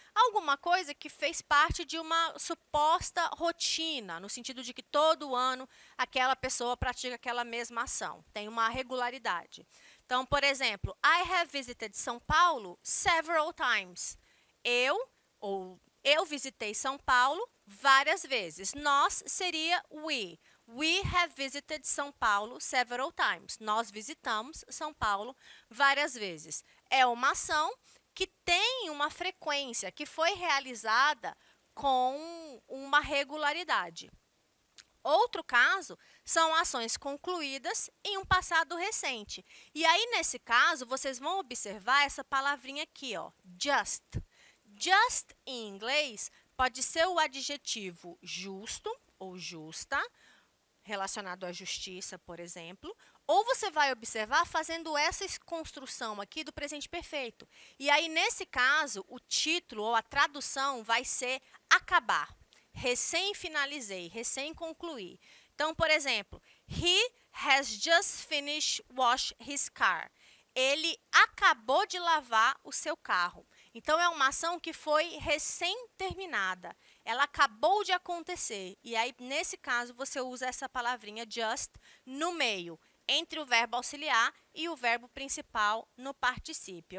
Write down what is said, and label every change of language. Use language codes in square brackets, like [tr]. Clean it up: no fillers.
[pt] Alguma coisa que fez parte de uma suposta rotina, no sentido de que todo ano aquela pessoa pratica aquela mesma ação, tem uma regularidade. Então, por exemplo, [en] I have visited São Paulo several times. [pt] Eu visitei São Paulo várias vezes. Nós seria we. [en] We have visited São Paulo several times. [pt] Nós visitamos São Paulo várias vezes. É uma ação que tem uma frequência, que foi realizada com uma regularidade. Outro caso são ações concluídas em um passado recente. E aí, nesse caso, vocês vão observar essa palavrinha aqui, ó, just. Just, em inglês, pode ser o adjetivo justo ou justa, relacionado à justiça, por exemplo, ou você vai observar fazendo essa construção aqui do presente perfeito. E aí, nesse caso, o título ou a tradução vai ser acabar. Recém-finalizei, recém-concluí. Então, por exemplo, [en] he has just finished wash his car. [pt] Ele acabou de lavar o seu carro. Então, é uma ação que foi recém-terminada. Ela acabou de acontecer. E aí, nesse caso, você usa essa palavrinha just no meio, entre o verbo auxiliar e o verbo principal no particípio.